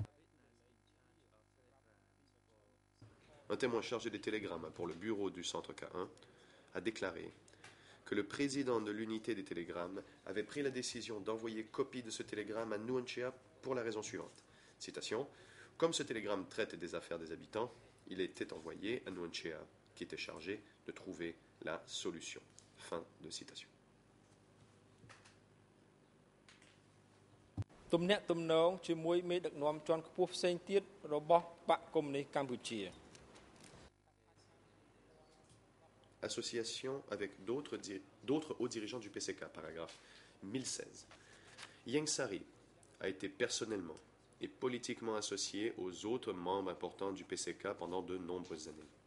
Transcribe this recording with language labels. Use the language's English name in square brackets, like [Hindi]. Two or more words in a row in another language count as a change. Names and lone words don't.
[French] Un témoin chargé des télégrammes pour le bureau du centre K1 a déclaré que le président de l'unité des télégrammes avait pris la décision d'envoyer copie de ce télégramme à Nuon Chea pour la raison suivante. Citation. Comme ce télégramme traite des affaires des habitants, il était envoyé à Nuon Chea, qui était chargé de trouver la solution. Fin de citation. [Khmer] ទំនាក់ទំនងជាមួយមេដឹកនាំជាន់ខ្ពស់ផ្សេងទៀតរបស់បកកុម្មុយនីសកម្ពុជា [French] Association avec d'autres hauts dirigeants du PCK, paragraphe 1016. Ieng Sary a été personnellement et politiquement associé aux autres membres importants du PCK pendant de nombreuses années.